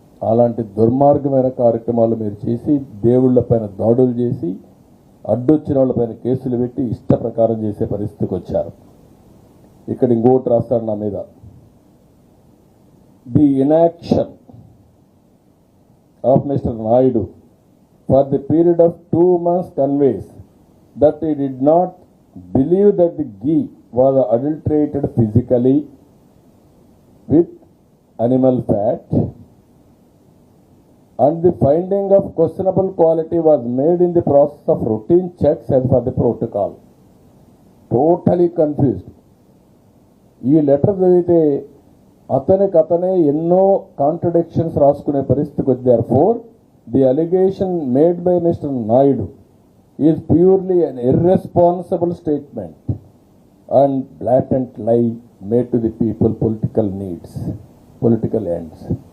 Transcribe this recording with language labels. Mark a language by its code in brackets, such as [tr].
[te] అలాంటి దుర్మార్గమైన కార్యక్రమాలు మీరు చేసి, దేవుళ్లపైన దాడులు చేసి, అడ్డొచ్చిన వాళ్ళపైన కేసులు పెట్టి ఇష్ట ప్రకారం చేసే పరిస్థితికి వచ్చారు. ఇక్కడ ఇంకోటి రాస్తాడు నా మీద, [en] the inaction of Mr. Naidu for the period of 2 months conveys that he did not believe that the ghee was adulterated physically with animal fat, and the finding of questionable quality was made in the process of routine checks as per the protocol. Totally confused. [te] ఈ letter చదివితే అతనే ఎన్నో contradictions రాసుకునే పరిస్థితికి వచ్చారు. [en] For the allegation made by mister Naidu is purely an irresponsible statement and blatant lie made to the people political needs, political ends.